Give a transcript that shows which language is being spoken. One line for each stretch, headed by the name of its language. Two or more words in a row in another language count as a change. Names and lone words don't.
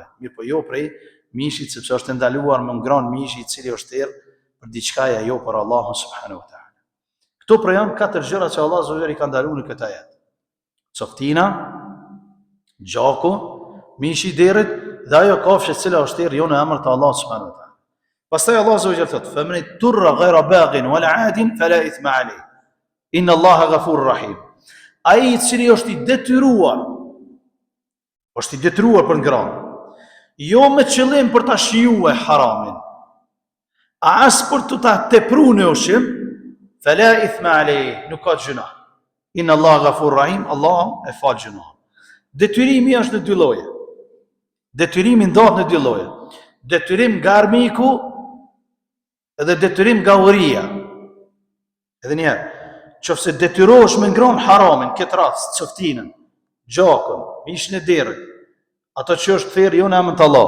Albanian: Mirë po jo prej mishit, sepse është ndaluar me ngrën mishi i cili është errë për diçka e jo për Allahun
Arabic: سبحانه وتعالى.
Albanian: Këto pra janë 4 gjëra që Allah subhanahu i ka ndaluar në këtë ajet. Coftina, gjaku, mishi i derrit dhe ajo kafshë e cila është errë jo në emër të Allahut
Arabic: سبحانه وتعالى.
Albanian: Pastaj Allah subhanahu thotë:
Arabic: "فمن اضطر غير باغ ولا عاد فلا إثم عليه. إن الله غفور رحيم."
Albanian: Ai i cili është i detyruar për ngrënë, jo me qëllim për ta shijuar haramin, as për të ta tepruar në ushqim,
Arabic: فلا إثم عليه,
Albanian: nuk ka gjuna.
Arabic: إن الله غفور رحيم,
Albanian: Allah e fal gjuna. Detyrimi është në dy lloje. Detyrimi ndodh në dy lloje. Detyrim nga armiku edhe detyrim nga uria. Edhe një herë, qofse detyrohesh me ngrënë haramin, këtë rast coftinën, gjakun, mishin e derrit, ato që është therr jo në emër të Allah.